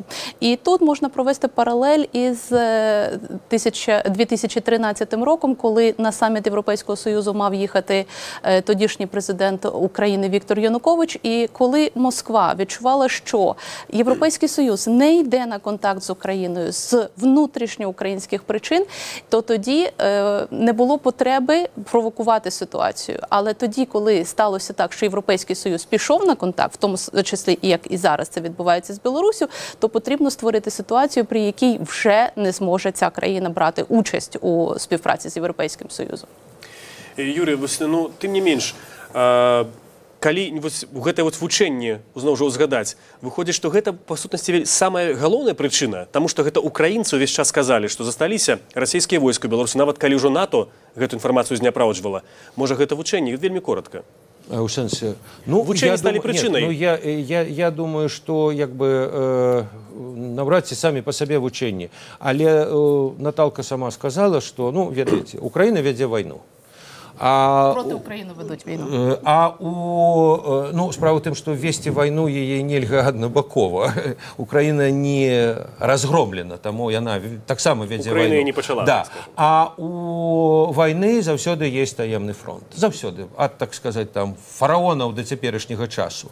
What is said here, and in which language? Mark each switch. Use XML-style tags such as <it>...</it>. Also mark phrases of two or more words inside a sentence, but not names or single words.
<uk>І тут можна провести паралель із 2013 роком, коли на саміт Європейського Союзу мав їхати тодішній президент України Віктор Янукович, і коли Москва відчувала, що Європейський Союз не йде на контакт з Україною з внутрішньоукраїнських причин, то тоді не було потреби провокувати ситуацію. Але тоді, коли сталося так, що Європейський Союз пішов на контакт, в тому числі, як і зараз це відбувається з Білоруссю, то потрібно створити ситуацію, при якій вже не зможе ця країна брати участь у співпраці з Європейським Союзом.</uk> <be>Юрий, ну, тым не менш, калі гэтае вучэнне зноў жа ўзгадаць, выходзіць, што гэта па сутнасці самая галоўная прычына, таму што гэта украінцы ўвесь час сказалі, што засталіся расійскія войскі ў Беларусі, нават калі ўжо НАТО гэту інфармацыю зняпраўджвала. Можа, гэта вучэнне вельмі коротка. У сэнсе, ну, вучэнне сталі прычынай. Ну, я думаю, што як бы наўрад ці самі па сабе вучэнні. Але Наталка сама сказала, што, ну, ведаеце, Украіна вядзе вайну.</be> <uk>Проти України ведуть війну.</uk> <be>Ну, справа в тым, што весці вайну яе нельга аднабакова. Украіна не разгромлена, таму яна таксама вядзе вайну. Украіна не пачала. Да. А у вайны заўсёды ёсць таемны фронт. Заўсёды. Ад, так сказаць, там, фараонаў да цяперашняга часу.</be>